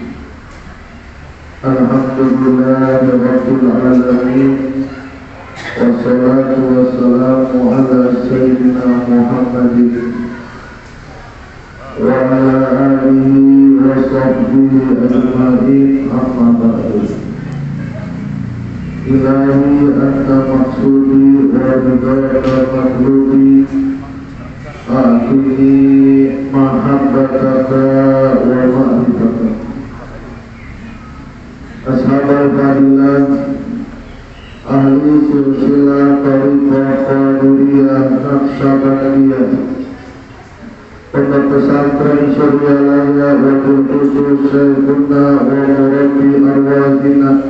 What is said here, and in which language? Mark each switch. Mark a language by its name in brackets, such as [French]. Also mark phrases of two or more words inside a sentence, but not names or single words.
[Arabic] الحمد لله رب العالمين. والصلاة والسلام على سيدنا محمد وعلى آله وصحبه أجمعين، أما بعد. إلهي أنت مقصودي ورضاك مطلوبي، أعطني محبتك ومعرفتك. أصحاب الفضيلة، أهل سلسلة الطريقة القادرية النقشبندية, [Indonesian] pondok pesantren [Arabic] Suryalaya وبالخصوص شيخنا ومربي أرواحنا,